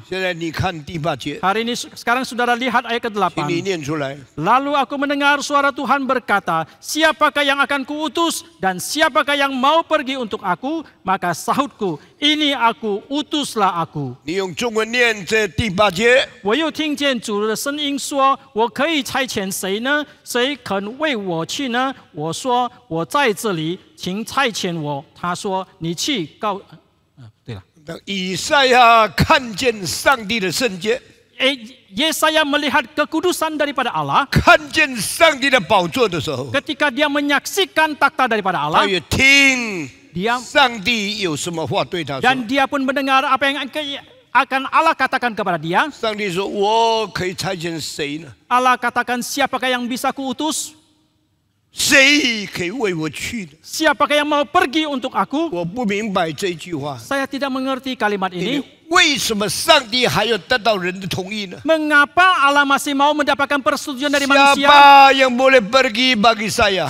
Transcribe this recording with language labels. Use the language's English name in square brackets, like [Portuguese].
[Chinese] 现在你看第8节， [Indonesian] Hari ini sekarang saudara lihat ayat [Chinese] 请 [Indonesian] ke-8. [Chinese] 你念出来。 [Indonesian] Lalu aku mendengar suara Tuhan berkata, siapakah yang akan kuutus dan siapakah yang mau pergi untuk aku? Maka sahutku, ini aku, utuslah aku. [Chinese] 你用中文念这第8节，我又听见主的声音说，我可以差遣谁呢？谁肯为我去呢？我说，我在这里，请差遣我。他说，你去告。对了，以赛亚看见上帝的圣洁， [Indonesian] Yesaya melihat kekudusan daripada Allah. [Chinese] 看见上帝的宝座的时候， [Indonesian] Ketika dia menyaksikan takhta daripada [Chinese] 他 [Indonesian] Allah, [Chinese] 也听 [Indonesian] dia [Chinese] 上帝有什么话对他说。 [Indonesian] dan dia pun mendengar apa yang akan Allah katakan kepada dia. [Chinese] 上帝说：“我可以差遣谁呢？ [Indonesian] Allah katakan, siapakah yang bisa kuutus? [Chinese] 谁可以为我去呢 [Indonesian] Siapakah yang mau pergi untuk aku?？” [Chinese] 我不明白这句话。 [Indonesian] Saya tidak mengerti kalimat ini. [Chinese] 为什么上帝还要得到人的同意呢？ [Indonesian] Mengapa Allah masih mau mendapatkan persetujuan dari manusia? Siapa yang boleh pergi bagi saya?